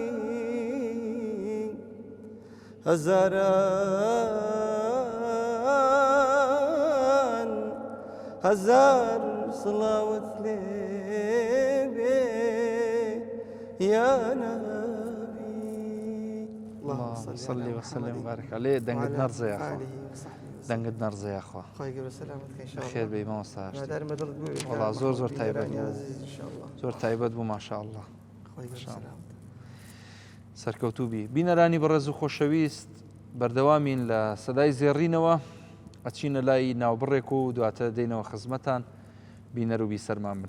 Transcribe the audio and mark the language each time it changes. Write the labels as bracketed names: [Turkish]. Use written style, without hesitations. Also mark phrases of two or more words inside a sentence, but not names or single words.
[Central Kurdish] هەزار سڵاوت لێ بێ یا نەبی [Arabic] اللهم صل وسلم وبارك عليه [Central Kurdish] دەنگت نەرزە یاخوا دەنگت نەرزە یاخوا خێر بێ مامۆستا وەڵا زۆر تایبەت زۆر تایبەت بوو ماشاءالله سەرکەوتوبی بینەرانی بەڕێز و خۆشەویست بەردەوامین لە سەدای زێڕینەوە ئەچینە لای ناوبڕێک و دواتە دێنەوە خزمەتان بینەر و بیسەرمان بن